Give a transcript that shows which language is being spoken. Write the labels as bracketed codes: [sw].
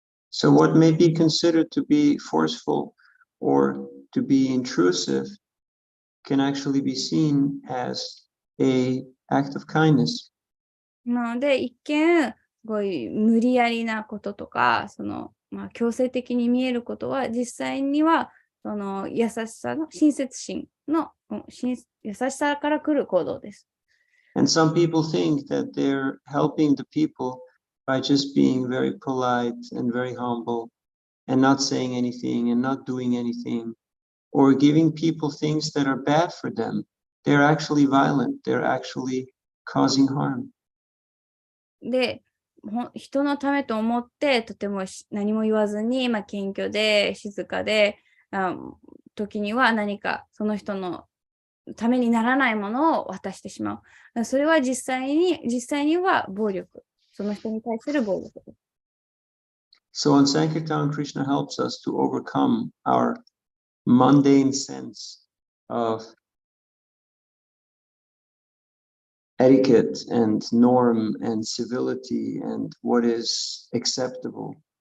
[en] So what may be considered to be forceful or to be intrusive can actually be seen as an act of kindness. [ja] なので、一見、すごい無理やりなこととか、強制的に見えることは、実際には、優しさの、親切心の、優しさから来る行動です。 [en] And some people think that they're helping the people by just being very polite and very humble and not saying anything and not doing anything or giving people things that are bad for them. They're actually violent. They're actually causing harm. [ja] で、人のためと思って、とても何も言わずに、謙虚で静かで、時には何かその人のためにならないものを渡してしまう。それは実際には暴力。その人に対する暴力です。 [en] So on Sankirtan, Krishna helps us to overcome our mundane sense of etiquette and norm and civility and what is acceptable.